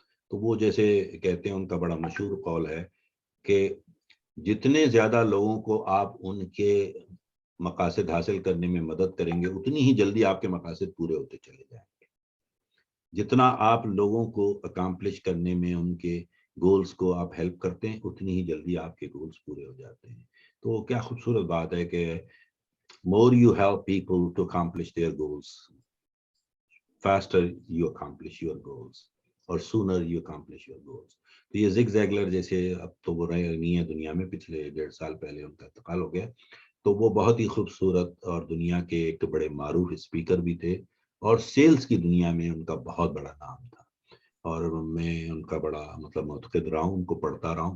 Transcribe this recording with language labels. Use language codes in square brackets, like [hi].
[ur] تو وہ جیسے کہتے ہیں, ان کا بڑا مشہور قول ہے کہ جتنے زیادہ لوگوں کو آپ ان کے مقاصد حاصل کرنے میں مدد کریں گے اتنی ہی جلدی آپ کے مقاصد پورے ہوتے چلے جائیں گے. جتنا آپ لوگوں کو اکامپلش کرنے میں ان کے گولز کو آپ ہیلپ کرتے ہیں اتنی ہی جلدی آپ کے گولز پورے ہو جاتے ہیں. تو کیا خوبصورت بات ہے کہ [en] more you help people to accomplish their goals, faster you accomplish your goals, or sooner you accomplish your goals. [ur] تو یہ زگ زیگلر جیسے, اب تو وہ رہے نہیں ہے دنیا میں, پچھلے 1.5 سال پہلے ان کا انتقال ہو گیا. تو وہ بہت ہی خوبصورت اور دنیا کے ایک بڑے معروف اسپیکر بھی تھے, اور سیلز کی دنیا میں ان کا بہت بڑا نام تھا. اور میں ان کا بڑا متقد رہا ہوں, ان کو پڑھتا رہا ہوں.